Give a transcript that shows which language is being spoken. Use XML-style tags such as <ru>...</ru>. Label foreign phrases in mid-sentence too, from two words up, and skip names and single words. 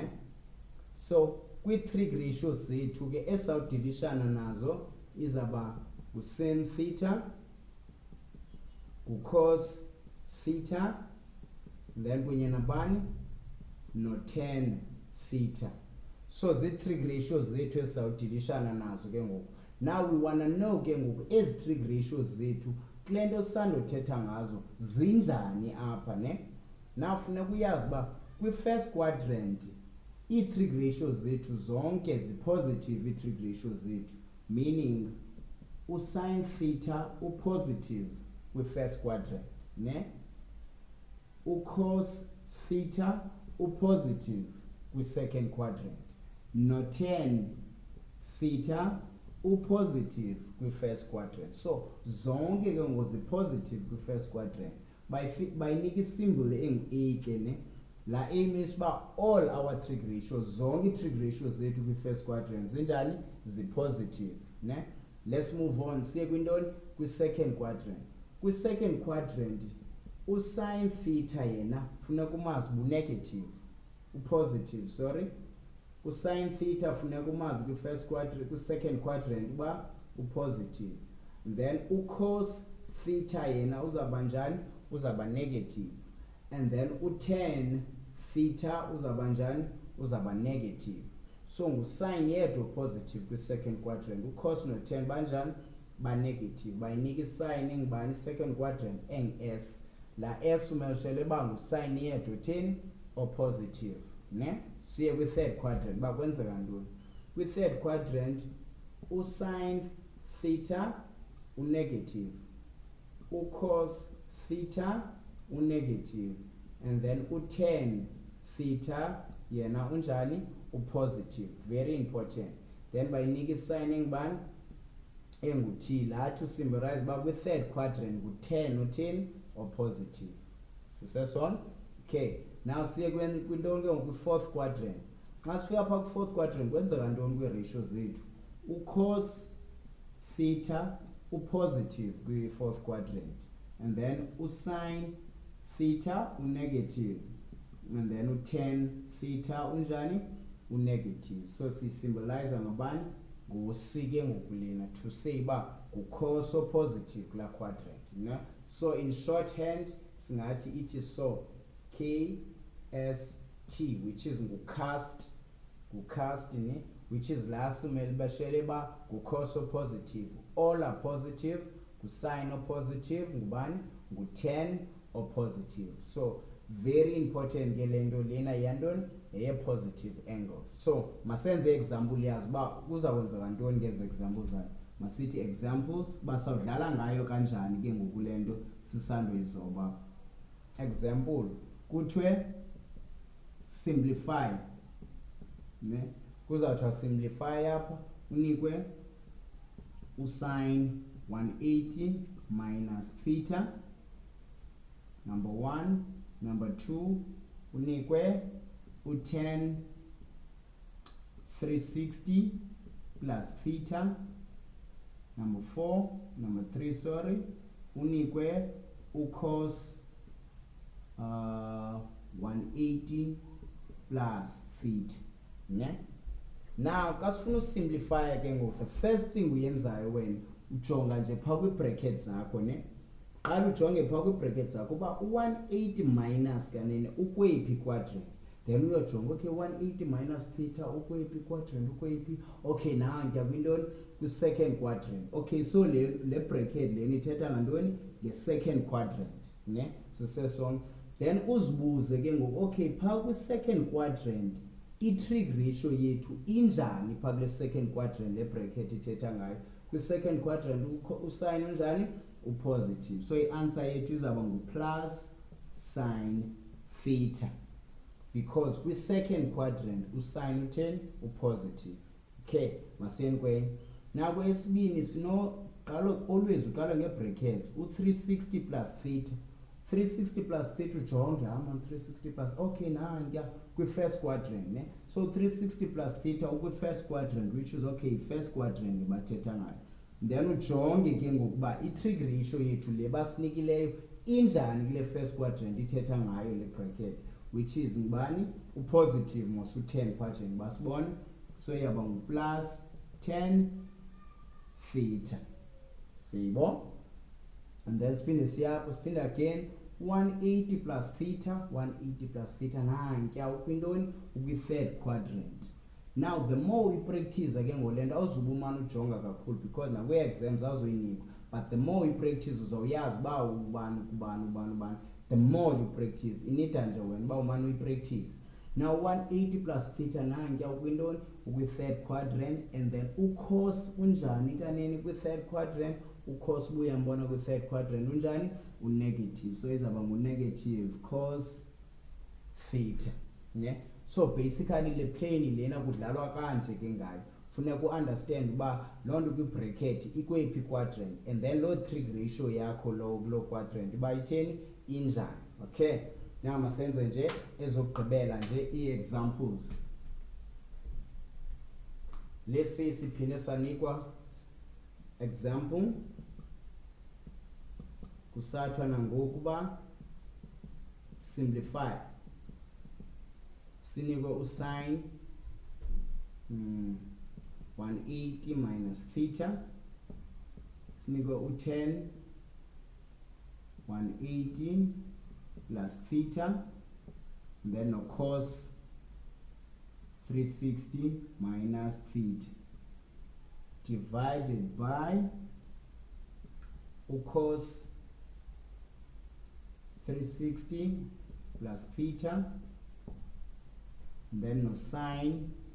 <xh>So kwi-</xh> <en>trig ratios</en> <xh>zethu ke esawudilishana nazo izaba ngu-</xh> <en>sin theta,</en> <xh>ngu-</xh> <en>cos theta,</en> <xh>then kunye nabani no-</xh> <en>tan theta.</en> <xh>So zii-</xh> <en>trig ratios</en> <xh>zethu esawudilishana nazo ke ngoku.</xh> <en>Now we want to know</en> <xh>ke ngoku ezi</xh> <en>trig ratios</en> <xh>zethu kule nto sisandothetha ngazo zinjani apha ne. Now funeka uyazi uba kwi-</xh> <en>first quadrant</en> <xh>ii-</xh> <en>trig ratios</en> <xh>zethu zonke zi-positive ii-trig ratios zethu, meaning u-</xh> <en>sin theta</en> <xh>u-positive kwi-</xh> <en>first quadrant</en> <xh>ne, u-</xh> <en>cos theta</en> <xh>u-positive kwi-</xh> <en>second quadrant,</en> <xh>no-</xh> <en>tan theta</en> <xh>u-positive kwi-</xh> <en>first quadrant.</en> <xh>So zonke ke ngoku zi-positive kwi-</xh> <en>first quadrant.</en> <xh>Bayinika i-symbol engu-A ke ne. La</xh> <en>A means</en> <xh>uba</xh> <en>all our trig ratios,</en> <xh>zonke i-</xh> <en>trig ratios</en> <xh>zethu kwi-</xh> <en>first quadrant</en> <xh>zinjani, zi-positive ne.</xh> <en>Let's move on</en> <xh>siye kwintoni, kwi-</xh> <en>second quadrant.</en> <xh>Kwi-</xh> <en>second quadrant</en> <xh>u-</xh> <en>sin theta</en> <xh>yena funeka umazi bu-negative, u-positive sorry. U-</xh> <en>sin theta</en> <xh>funeka umazi kwi-</xh> <en>first quadrant,</en> <xh>kwi-</xh> <en>second quadrant</en> <xh>uba u-positive. Then u-</xh> <en>cos theta</en> <xh>yena uzawuba njani, uzawuba negative.</xh> <en>And then</en> <xh>u-</xh> <en>tan theta</en> <xh>uzawuba njani, uzawuba negative. So ngu-sin yedwa positive kwi-</xh> <en>second quadrant,</en> <xh>u-cos no-tan banjani, ba-negative. Bayinika i-sign engubani,</xh> <en>second quadrant</en> <xh>eng-S. La S umelishele uba ngu-sin yedwa thini o-positive ne. Siye kwi-</xh> <en>third quadrant</en> <xh>uba kwenzeka ntoni. Kwi-</xh> <en>third quadrant</en> <xh>u-</xh> <en>sin theta</en> <xh>u-negative, u-</xh> <en>cos theta</en> <xh>u-negative,</xh> <en>and then</en> <xh>u-</xh> <en>tan theta</en> <xh>yena unjani, u-positive.</xh> <en>Very important. Then</en> <xh>bayinika i-sign engubani, engu-T. Lathi usymbolize uba kwi-</xh> <en>third quadrant</en> <xh>ngu-tan uthini o-positive. Sisesona? Okay. Now siye kwintoni ke ngoku kwi-</xh> <en>fourth quadrant.</en> <xh>xa sifika phaa ku-</xh> <en>fourth quadrant</en> <xh>kwenzeka ntoni kwii-ratio zethu? U-</xh> <en>cos theta</en> <xh>upositive kwi-</xh> <en>fourth quadrant, and then</en> <xh>u-</xh> <en>sin theta</en> <xh>unegative,</xh> <en>and then</en> <xh>u-</xh> <en>tan theta</en> <xh>unjani? Unegative. So siyisymbolize ngobani? Ngu-C ke ngoku lena,</xh> <en>to say</en> <xh>uba ngu-cos opositive kulaa quadrant, ne?</xh> <en>So in shorthand</en> <xh>singathi ithi so KST,</xh> <en>which is</en> <xh>ngu-cast ne,</xh> <en>which is</en> <xh>laa simele bashele ba ngu-cos opositive,</xh> <en>all are positive,</en> <xh>ngu-sin opositive, ngubani? Ngu-tan opositive.</xh> <en>So very important</en> <xh>ke le nto lena yantoni?</xh> <en>Positive angles.</en> <xh>So masenze example yazi uba kuza kwenzeka ntoni ngezi example zayo. Masithi examples basawudlala ngayo kanjani ke ngoku le nto sisandoyizoba. Example kuthiwe simplify, ne? Kuzawuthiwa simplify apha unikwe usin</xh> <en>180 minus theta, number 1.</en> <xh>Number 2 unikwe u-</xh> <en>tan 360 plus theta. Number 3 sorry,</en> <xh>unikwe u-</xh> <en>cos 180 plus theta,</en> <xh>ne? Now xa sifuna usimplify ke ngoku,</xh> <en>the first thing</en> <xh>uyenzayo wena ujonga nje phaa kwii-brackets zakho, ne? Qala ujonge phaa kwii-brackets zakho uba u-180 minus kanene ukweyiphi quadrant, then uyojonga okay</xh> <en>180 minus theta</en> <xh>ukweyiphi quadrant, ukweyiphi? Okay, now ndiya kwintoni? Kwi-</xh> <en>second quadrant.</en> <xh>Okay, so le bracket lena ithetha ngantoni? Nge-</xh> <en>second quadrant,</en> <xh>ne? Sisesonke. Then uzibuze ke ngoku, okay, phaa kwi-</xh> <en>second quadrant</en> <xh>i-</xh> <en>trig ratio</en> <xh>yethu injani phaa kule</xh> <en>second quadrant</en> <xh>le bracket ithetha ngayo? Kwi-</xh> <en>second quadrant</en> <xh>usin unjani? Upositive. So i-answer yethu izawuba ngu-</xh> <en>plus sin theta,</en> <xh>because kwi-</xh> <en>second quadrant</en> <xh>usin utheni? Upositive. Okay, masiyeni kwenye. Now kwesibini always uqala nge-brackets, u-</xh> <en>360 plus theta. 360 plus theta</en> <xh>ujonge, 360 plus, okay, nandiya kwi-</xh> <en>first quadrant,</en> <xh>ne? So</xh> <en>360 plus theta</en> <xh>ukwi-first quadrant,</xh> <en>which is okay, first quadrant</en> <xh>bathetha ngayo. Then ujonge ke ngokuba i-</xh> <en>trig ratio</en> <xh>yethu le basinikileyo injani kule</xh> <en>first quadrant</en> <xh>ithetha ngayo le bracket,</xh> <en>which is</en> <xh>ngubani? Upositive mos u-</xh> <en>10 quadrant</en> <xh>basibone. So iyaba ngu-</xh> <en>plus 10 theta.</en> <xh>Siyibona?</xh> <en>And then</en> <xh>siphinde</xh> <en>again 180 plus theta, 180 plus theta</en> <xh>nantiya ukwintoni? Ukwi-</xh> <en>third quadrant. Now the more we practice</en> <xh>ke ngolento awuzuba umane ujonga kakhulu, because nakwi-exams awuzoyinikwa,</xh> <en>but the more you practice</en> <xh>uzawuyazi uba ubani kubani.</xh> <en>The more you practice</en> <xh>inida nje wena uba umane uyi-practice. Now</xh> <en>180 plus theta</en> <xh>nantiya ukwintoni? Ukwi-</xh> <en>third quadrant, and then</en> <xh>u-cos unjani kaneni kwi-third quadrant? U-cos buyambona kwi-</xh> <en>third quadrant</en> <xh>unjani? U-negative. So izawuba ngu-</xh> <en>negative cos theta,</en> <xh>ne? So basically le plane lena kudlalwa kanje ke ngayo. Funeka u-understand uba loo nto kwi-bracket ikweyiphi quadrant, and then loo</xh> <en>trig ratio</en> <xh>yakho kuloo quadrant uba itheni? Injani. Okay, now masenze nje ezokugqibela nje ii-examples.</xh> <en>Let's say</en> <xh>siphinde sanikwa example, kusathiwa nangoku uba simplify. Sinikwe usin</xh> <en>180 minus theta,</en> <xh>sinikwe u-10</xh> <en>180 plus theta, and then of course 360 minus theta divided by cos 360 plus theta, and then no sine</en>